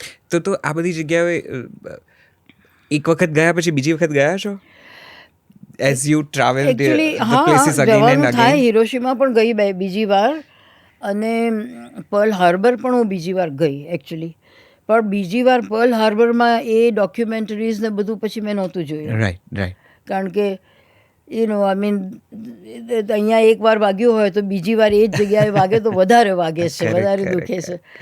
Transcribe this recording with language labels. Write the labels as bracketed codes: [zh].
[gu] તો આ બધી જગ્યાએ એક વખત ગયા પછી બીજી વખત ગયા છો? [en] As you traveled the places again and again? [gu] થાય. હિરોશિમા પણ ગઈ બીજી વાર, અને પર્લ હાર્બર પણ હું બીજી વાર ગઈ એકચ્યુઅલી. પણ બીજી વાર પર્લ હાર્બરમાં એ ડોક્યુમેન્ટરીઝ ને બધું પછી મેં નહોતું જોયું. રાઈટ. કારણ કે [en] I mean [gu] અહીંયા એક વાર વાગ્યું હોય તો બીજી વાર એ જ જગ્યાએ વાગે તો વધારે વાગે છે, વધારે દુખે છે.